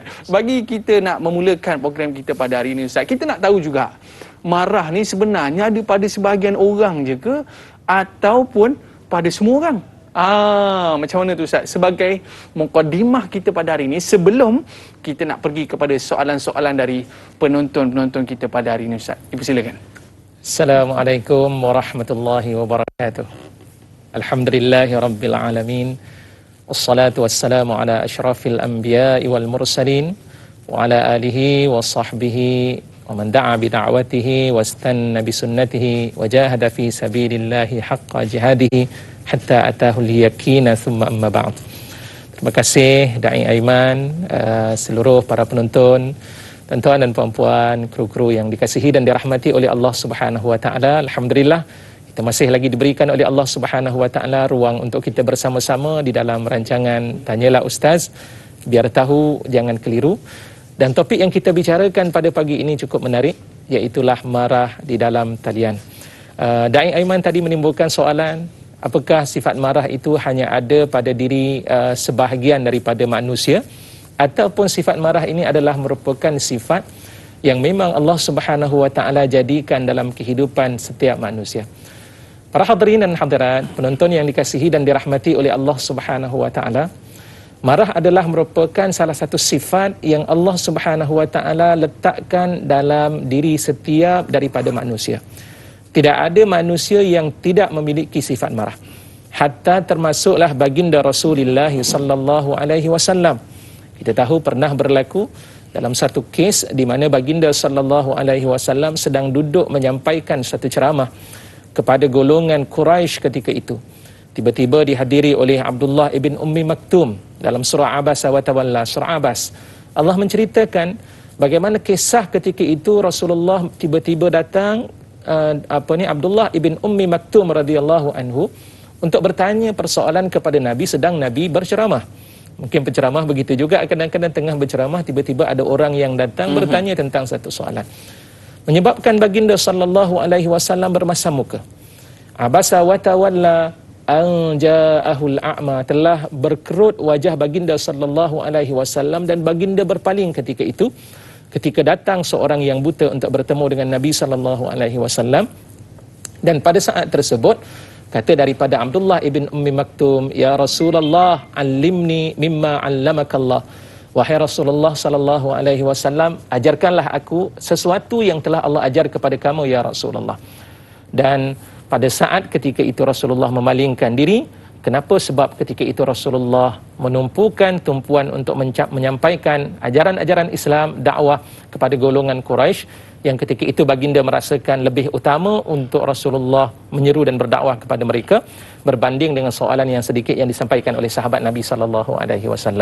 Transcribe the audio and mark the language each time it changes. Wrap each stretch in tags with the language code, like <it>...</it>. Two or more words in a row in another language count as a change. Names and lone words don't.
<ms>Bagi kita nak memulakan program kita pada hari ini Ustaz, kita nak tahu juga, marah ni sebenarnya ada pada sebahagian orang je ke, ataupun pada semua orang? Macam mana tu Ustaz? Sebagai mukadimah kita pada hari ini, sebelum kita nak pergi kepada soalan-soalan dari penonton-penonton kita pada hari ini Ustaz. Silakan.</ms> <ar>السلام عليكم ورحمة الله وبركاته. الحمد لله رب العالمين. والصلاة والسلام على أشرف الأنبياء والمرسلين وعلى آله وصحبه ومن دعا بدعوته واستن بسنته وجاهد في سبيل الله حق جهاده حتى أتاه اليقين ثم أما بعد.</ar> <ms>Terima kasih Da'i Aiman, seluruh para penonton, tuan-tuan dan puan-puan, kru-kru yang dikasihi dan dirahmati oleh Allah</ms> <ar>سبحانه وتعالى.</ar> <ms>Alhamdulillah, kita masih lagi diberikan oleh Allah</ms> <ar>سبحانه وتعالى</ar> <ms>ruang untuk kita bersama-sama di dalam rancangan Tanyalah Ustaz, biar tahu jangan keliru. Dan topik yang kita bicarakan pada pagi ini cukup menarik, iaitulah marah di dalam talian. Da'i Aiman tadi menimbulkan soalan, apakah sifat marah itu hanya ada pada diri sebahagian daripada manusia ataupun sifat marah ini adalah merupakan sifat yang memang Allah</ms> <ar>سبحانه وتعالى</ar> <ms>jadikan dalam kehidupan setiap manusia. Para hadirin dan hadirat, penonton yang dikasihi dan dirahmati oleh Allah</ms> <ar>سبحانه وتعالى,</ar> <ms>marah adalah merupakan salah satu sifat yang Allah</ms> <ar>سبحانه وتعالى</ar> <ms>letakkan dalam diri setiap daripada manusia. Tidak ada manusia yang tidak memiliki sifat marah. Hatta termasuklah baginda Rasulullah</ms> <ar>صلى الله عليه وسلم.</ar> <ms>Kita tahu pernah berlaku dalam satu kes di mana baginda</ms> <ar>صلى الله عليه وسلم</ar> <ms>sedang duduk menyampaikan satu ceramah kepada golongan Quraisy ketika itu. Tiba-tiba dihadiri oleh Abdullah ibn Ummi Maktum dalam surah Abasa wa Tawalla, surah Abas. Allah menceritakan bagaimana kisah ketika itu Rasulullah tiba-tiba datang Abdullah ibn Ummi Maktum</ms> <ar>رضي الله عنه</ar> <ms>untuk bertanya persoalan kepada Nabi sedang Nabi berceramah. Mungkin penceramah begitu juga, kadang-kadang tengah berceramah tiba-tiba ada orang yang datang bertanya tentang satu soalan. Menyebabkan baginda</ms> <ar>صلى الله عليه وسلم</ar> <ms>bermasam muka.</ms> <ar>عبس وتولى أن جاءه الأعمى,</ar> <ms>telah berkerut wajah baginda</ms> <ar>صلى الله عليه وسلم</ar> <ms>dan baginda berpaling ketika itu ketika datang seorang yang buta untuk bertemu dengan Nabi</ms> <ar>صلى الله عليه وسلم.</ar> <ms>Dan pada saat tersebut kata daripada Abdullah ibn Ummi Maktum,</ms> <ar>"يا رسول الله علمني مما علمك الله."</ar> <ms>Wahai Rasulullah</ms> <ar>صلى الله عليه وسلم,</ar> <ms>ajarkanlah aku sesuatu yang telah Allah ajar kepada kamu</ms> <ar>يا رسول الله.</ar> <ms>Dan pada saat ketika itu Rasulullah memalingkan diri. Kenapa? Sebab ketika itu Rasulullah menumpukan tumpuan untuk menyampaikan ajaran-ajaran Islam, dakwah kepada golongan Quraisy yang ketika itu baginda merasakan lebih utama untuk Rasulullah menyeru dan berdakwah kepada mereka berbanding dengan soalan yang sedikit yang disampaikan oleh sahabat Nabi</ms> <ar>صلى الله عليه وسلم.</ar>